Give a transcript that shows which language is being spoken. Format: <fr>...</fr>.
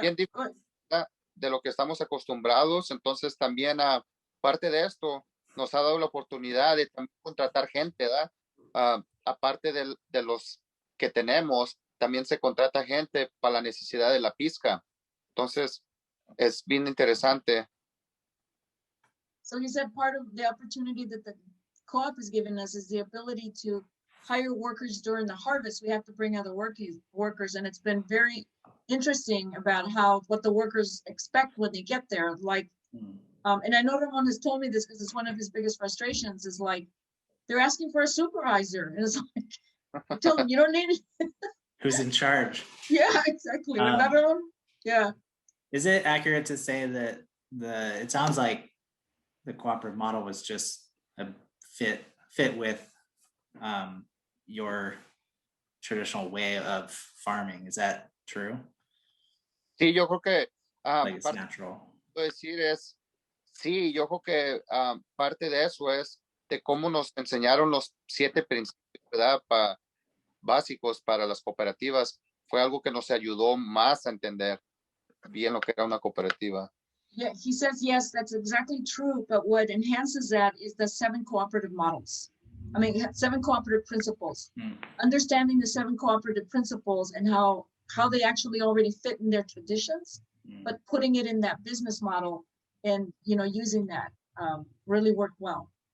<es>bien diferente de lo que estamos acostumbrados. Entonces también aparte de esto, nos ha dado la oportunidad de también contratar gente, ¿verdad? Aparte de los que tenemos, también se contrata gente para la necesidad de la pizca. Entonces, es bien interesante.</es> <en>So he said part of the opportunity that the co-op has given us is the ability to hire workers during the harvest. We have to bring other workers, and it's been very interesting about what the workers expect when they get there. Like, and I know Ramon has told me this because it's one of his biggest frustrations is like, they're asking for a supervisor. And it's like, I tell them, you don't need it. Who's in charge? Yeah, exactly. Yeah. Is it accurate to say that it sounds like the cooperative model was just a fit with your traditional way of farming? Is that true?</en> <es>Sí, yo creo que</es> <en>like it's natural.</en> <es>Decir es, sí, yo creo que parte de eso es de cómo nos enseñaron los 7 principios, ¿verdad? Básicos para las cooperativas. Fue algo que nos ayudó más a entender bien lo que era una cooperativa.</es> <en>Yeah, he says, yes, that's exactly true. But what enhances that is the 7 cooperative models. 7 cooperative principles. Understanding the 7 cooperative principles and how how they actually already fit in their traditions, but putting it in that business model and, you know, using that really worked well.</en>